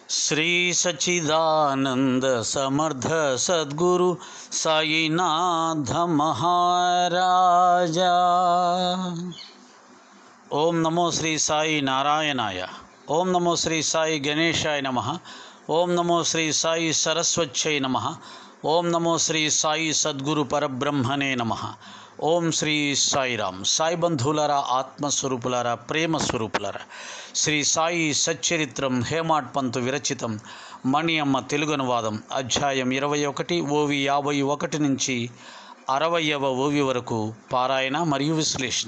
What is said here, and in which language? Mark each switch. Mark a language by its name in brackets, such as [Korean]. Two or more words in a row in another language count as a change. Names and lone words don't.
[Sanskrit] श्री सच्चिदानंद समर्थ सद्गुरु साईनाथ महाराजा। ओम नमो श्री साई नारायणाय। ओम नमो श्री साई गणेशाय नमः। ओम नमो श्री साई सरस्वत्यै नमः। ओम नमो श्री साई सद्गुरु परब्रह्मणे नमः। [Telugu] ఓం శ్రీ సాయిరామ్. సాయి బంధువులారా, ఆత్మస్వరూపులారా, ప్రేమ స్వరూపులారా, శ్రీ సాయి సచ్చరిత్రం హేమాడ్ పంతు విరచితం మణి అమ్మ తెలుగు అనువాదం అధ్యాయం 21 ఓవి 51 నుంచి 60వ ఓవి వరకు పారాయణ మరియు విశ్లేషణ.